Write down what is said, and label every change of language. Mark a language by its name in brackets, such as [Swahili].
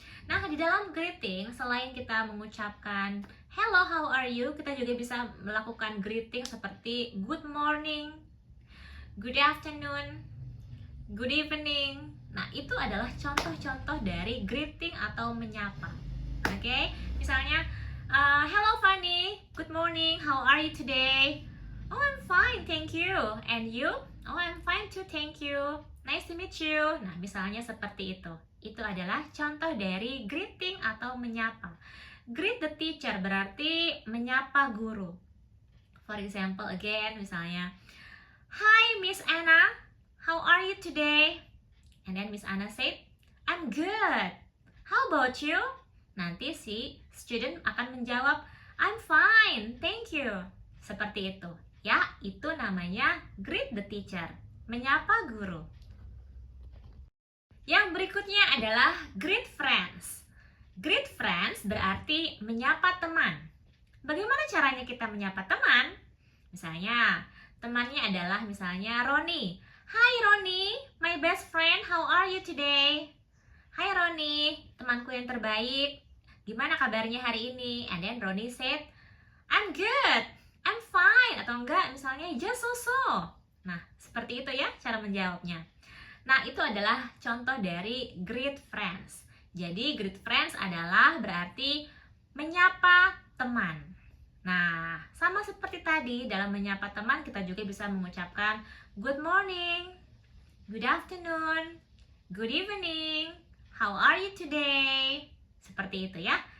[Indonesian] Nah, di dalam greeting, selain kita mengucapkan [English] hello, how are you, [Indonesian] kita juga bisa melakukan greeting seperti [English] good morning, good afternoon, good evening. [Indonesian] Nah, itu adalah contoh-contoh dari greeting atau menyapa. [English] Oke, misalnya hello Fanny, good morning, how are you today? Oh, I'm fine, thank you. And you? Oh, I'm fine too, thank you. Nice to meet you. [Indonesian] Nah, misalnya seperti itu. Itu adalah contoh dari greeting atau menyapa. [English] Greet the teacher [Indonesian] berarti menyapa guru. [English] For example, again, [Indonesian] misalnya, [English] hi Miss Anna, how are you today? And then Miss Anna said, I'm good. How about you? [Indonesian] Nanti si student akan menjawab, [English] I'm fine, thank you. [Indonesian] Seperti itu. Ya, itu namanya [English] greet the teacher, [Indonesian] menyapa guru. Yang berikutnya adalah greet friends. Greet friends berarti menyapa teman. Bagaimana caranya kita menyapa teman? Misalnya, temannya adalah misalnya Roni. [English] Hi Roni, my best friend, how are you today? [Indonesian] Hai Roni, temanku yang terbaik. Gimana kabarnya hari ini? [English] And then Roni said, I'm good, I'm fine. [Indonesian] Atau enggak, misalnya [English] just so. [Indonesian] Nah, seperti itu ya cara menjawabnya. Nah, itu adalah contoh dari greet friends. Jadi, greet friends adalah berarti menyapa teman. Nah, sama seperti tadi, dalam menyapa teman kita juga bisa mengucapkan [English] good morning, good afternoon, good evening, how are you today? [Indonesian] Seperti itu ya.